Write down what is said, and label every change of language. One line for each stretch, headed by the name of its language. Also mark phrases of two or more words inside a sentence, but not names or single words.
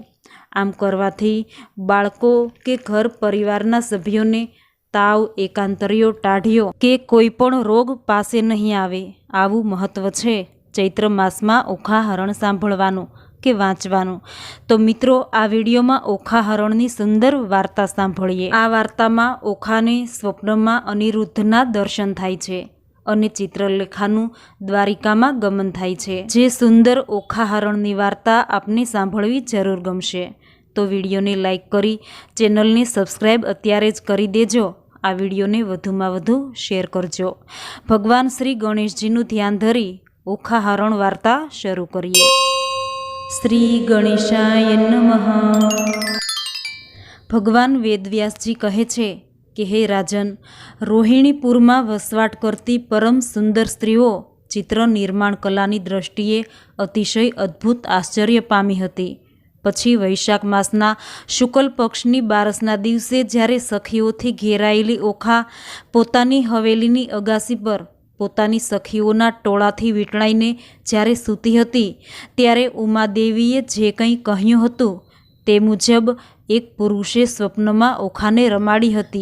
Gujarati: આમ કરવાથી બાળકો કે ઘર પરિવારના સભ્યોને તાવ, એકાંતરિયો, ટાઢિયો કે કોઈપણ રોગ પાસે નહીં આવે, આવું મહત્વ છે ચૈત્ર માસમાં ઓખા હરણ સાંભળવાનું કે વાંચવાનું। તો મિત્રો, આ વિડિયો મેં ઓખા હરણની સુંદર વાર્તા સાંભળીએ। આ વાર્તામાં ઓખાને સ્વપ્નમાં અનિરુદ્ધના દર્શન થાય છે અને ચિત્રલેખાનું દ્વારિકામાં ગમન થાય છે। જે સુંદર ઓખા હરણની વાર્તા આપને સાંભળવી જરૂર ગમશે। તો વિડિયોને લાઇક કરી ચેનલને સબ્સ્ક્રાઇબ અત્યારે જ કરી દેજો। આ વિડિયોને વધુમાં વધુ શેર કરજો। ભગવાન શ્રી ગણેશજીનું ધ્યાન ધરી ઓખા હરણ વાર્તા શરૂ કરીએ। શ્રી ગણેશાય નમઃ। ભગવાન વેદવ્યાસજી કહે છે કિ હે રાજન, રોહિણીપુર મેં વસવાટ કરતી પરમ સુંદર સ્ત્રીઓ ચિત્ર નિર્માણ કલાની દૃષ્ટિએ અતિશય અદ્ભુત આશ્ચર્ય પામી હતી। પછી વૈશાખ માસના શુક્લ પક્ષની બારસના દિવસે જ્યારે સખીઓથી ઘેરાયેલી ઓખા પોતાની હવેલીની અગાસી પર પોતાની સખીઓના ટોળાથી વીંટળાઈને જ્યારે સૂતી હતી, ત્યારે ઉમાદેવીએ જે કંઈ કહ્યું હતું તે મુજબ એક પુરુષે સ્વપ્નમાં ઓખાને રમાડી હતી।